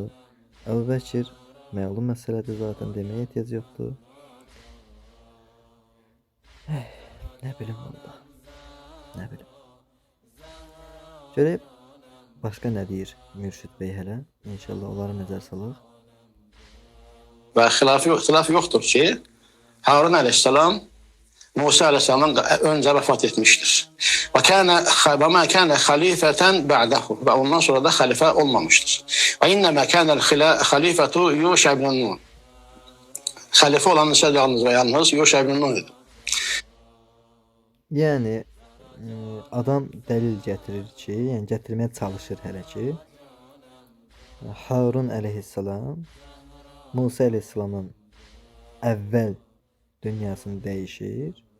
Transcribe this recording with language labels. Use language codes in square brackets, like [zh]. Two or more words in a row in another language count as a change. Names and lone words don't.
[az] Əbu Bəkir məlum məsələdir zaten, deməyə ehtiyac yoxdur. Nə bilim valla. Nə bilim. Görək başqa nə deyir Mürşid bəy hələ. İnşallah onlara nəzər salaq. [tr] Ve ihtilaf yoktur ki Harun aleyhisselam Musa aleyhisselam'dan önce vefat etmiştir. [ar] وما كان خليفة بعده. [tr] Ve ondan sonra da halife olmamıştır. [ar] وإنما كان خليفة يوشع بن نون. [tr] Halife olan ise yalnız ve yalnız Yuşa ibn Nun idi. [az] Yəni adam dəlil gətirir ki, yəni gətirməyə çalışır hələ ki, Harun əleyhissalam Musa əleyhissalamın əvvəl dünyasını dəyişir.